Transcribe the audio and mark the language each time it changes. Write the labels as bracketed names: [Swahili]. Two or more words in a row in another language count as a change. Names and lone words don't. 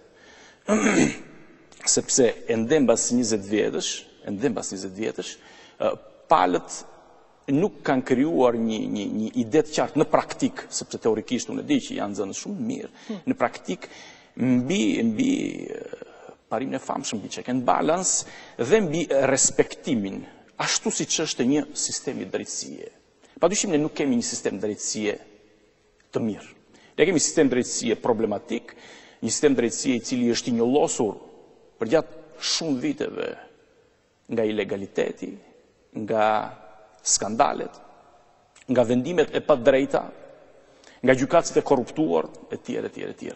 [Albanian] sepse ende mbas 20 vjetësh, palët nuk kanë krijuar një ide të qartë në praktik, sepse teorikisht unë e di që janë zënë shumë mirë, në praktik mbi parimin e famshëm, mbi [English] check and balance [Albanian] dhe mbi respektimin, ashtu siç është një sistemi drejtësie. Padyshim ne nuk kemi një sistem drejtësie të mirë. Ne kemi një sistem drejtësie problematik, një sistem drejtësie i cili është i njollosur për gjatë shumë viteve nga ilegaliteti, nga skandalet, nga vendimet e padrejta, nga gjykatësit e korruptuar, etj.